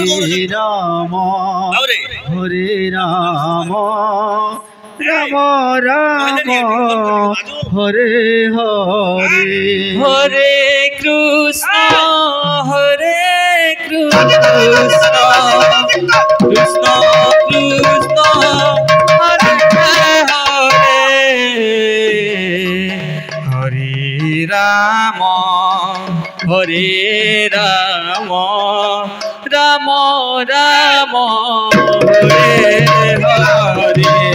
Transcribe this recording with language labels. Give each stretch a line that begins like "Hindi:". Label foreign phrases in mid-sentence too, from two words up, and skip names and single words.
Sanskrit: হরে রাম হরে রাম রাম রাম হরে হরে হরে কৃষ্ণ হরে কৃষ্ণ কৃষ্ণ কৃষ্ণ হরে হরে হরে রাম রাম রাম হরে হরে